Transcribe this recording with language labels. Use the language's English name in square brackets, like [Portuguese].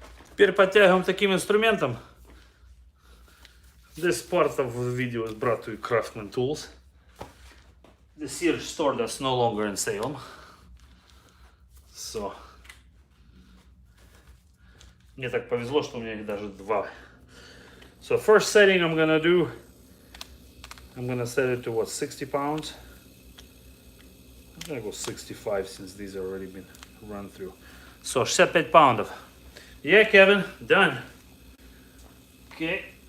[Russian] Теперь подтягиваем таким инструментом. [English] This part of the video is brought to you Craftsman Tools. The Sears store that's no longer in Salem. So. [Russian] Мне так повезло, что у меня их даже два. [English] So first setting I'm gonna do, I'm gonna set it to what, 60 pounds? I'm gonna go 65 since these have already been run through. So 65 poundов. Yeah, Kevin, done. Okay.